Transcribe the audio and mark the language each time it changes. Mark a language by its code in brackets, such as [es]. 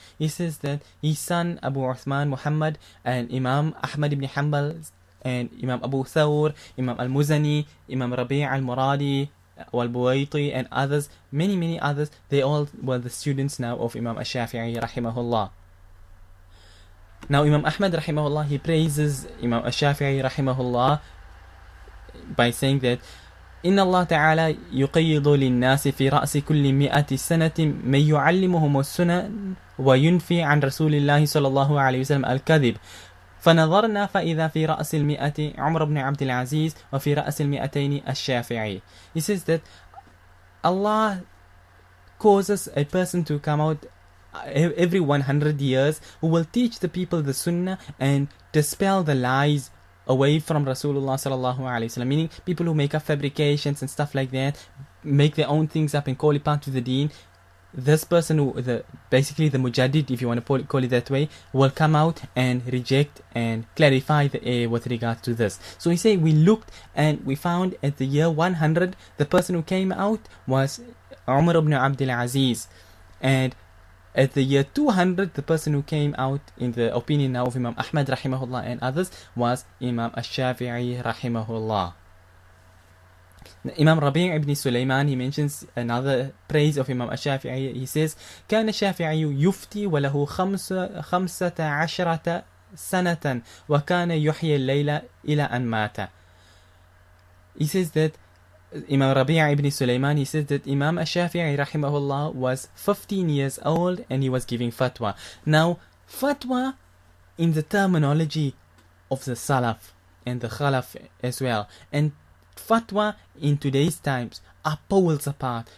[en] He says that his son Abu Uthman Muhammad and Imam Ahmad ibn Hanbal and Imam Abu Thawr, Imam al-Muzani, Imam Rabi' al-Muradi, wal-Buwaiti, and others, many others, they all were the students now of Imam al-Shafi'i rahimahullah. Now Imam Ahmad rahimahullah, he praises Imam al-Shafi'i rahimahullah by saying that [ar] إن الله تعالى يقيض للناس في رأس كل 100 سنة من يعلمهم السنن وينفي عن رسول الله صلى الله عليه وسلم الكذب. فنظرنا فإذا في رأس 100 عمر بن عبد العزيز وفي رأس 200 الشافعي. [en] He says that Allah causes a person to come out every 100 years who will teach the people the sunnah and dispel the lies away from Rasulullah sallallahu alaihi wasallam, meaning people who make up fabrications and stuff like that, make their own things up and call it part of the deen. This person, basically the mujaddid, if you want to call it that way, will come out and reject and clarify the air with regard to this. So he said, we looked and we found at the year 100, the person who came out was Umar ibn Abdul Aziz, and at the year 200, the person who came out, in the opinion now of Imam Ahmad rahimahullah and others, was Imam al-Shafi'i rahimahullah. Imam Rabi' ibn Sulaiman, he mentions another praise of Imam al-Shafi'i. He says, [ar] كان الشافعي يفتي وله 15 سنة وكان يحيي الليل إلى أن مات. [en] He says that Imam Rabi' ibn Sulaiman, he says that Imam al-Shafi'i rahimahullah was 15 years old and he was giving fatwa. Now, fatwa in the terminology of the Salaf and the Khalaf as well, and fatwa in today's times are poles apart.